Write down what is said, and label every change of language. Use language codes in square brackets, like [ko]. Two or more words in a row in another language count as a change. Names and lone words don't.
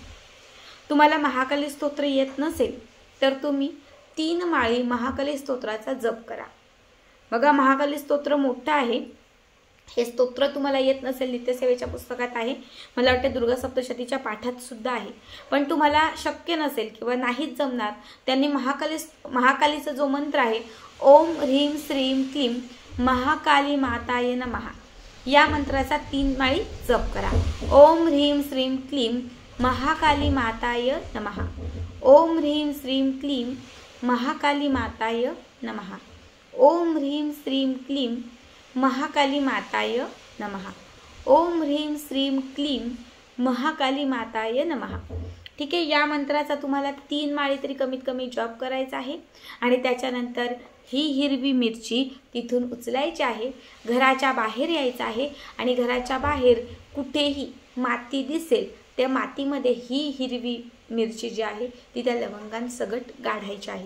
[mr] तुम्हाला महाकाली स्तोत्र येत नसेल तर तुम्ही 3 माळी महाकाली स्तोत्राचा जप करा. बघा महाकाली स्तोत्र मोठं आहे. हे स्तोत्र तुम्हाला येत नसेल नित्यसेवेच्या पुस्तकात आहे, मला वाटते दुर्गा सप्तशतीच्या पाठात सुद्धा आहे. पण तुम्हाला शक्य नसेल किंवा नाहीच जमणार त्यांनी महाकालीचा जो मंत्र आहे [sa] ओम ह्रीम श्रीम क्लीम महाकाली माताय नमः [mr] या मंत्राचा 3 माळी जप करा. [sa] ओम ह्रीम श्रीम क्लीम महाकाली माताय नमः. ओम ह्रीम श्रीम क्लीम महाकाली माताय नमः. ओम ह्रीम श्रीम क्लीम महाकाली माताय नमः. ओम ह्रीम श्रीम क्लीम महाकाली माताय नमः. [mr] ठीक आहे. या मंत्राचा तुम्हाला 3 माळी तरी कमीत कमी जप करायचा आहे आणि त्याच्यानंतर ही हिरवी मिरची तिथून उचलायची आहे, घराच्या बाहेर यायचं आहे आणि घराच्या बाहेर कुठेही माती दिसेल त्या मातीमध्ये ही हिरवी मिरची जी आहे ती त्या लवंगांसकट गाढायची आहे.